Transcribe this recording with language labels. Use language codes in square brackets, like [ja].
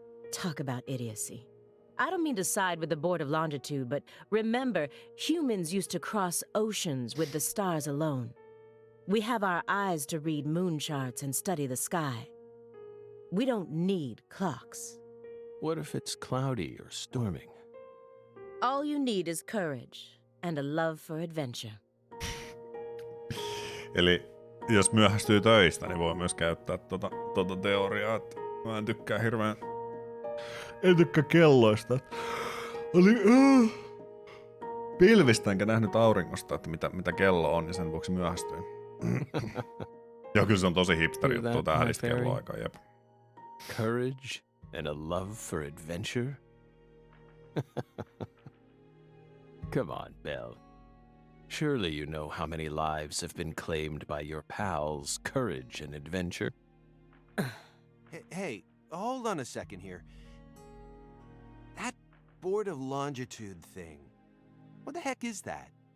[en] Talk about idiocy. I don't mean to side with the Board of Longitude, but remember, humans used to cross oceans with the stars alone. We have our eyes to read moon charts and study the sky. We don't need clocks. What if it's cloudy or storming? All you need is courage and a love for adventure. [fi] Eli jos myöhästyy töistä, niin voi myös käyttää tota teoriaa, että mä en tykkää hirveän... En tykkää kelloista. Oli pilvistä enkä nähnyt auringosta, että mitä kello on, ja sen vuoksi myöhästyin. Joo, kyllä se on tosi hipsteri juttu tää kelloaika, jep. [en] Courage and a love for adventure? Come on, Belle. Surely you know how many lives have been claimed by your pals' courage and adventure. Hey, hold on a second here. That Board of Longitude thing. What the heck is that?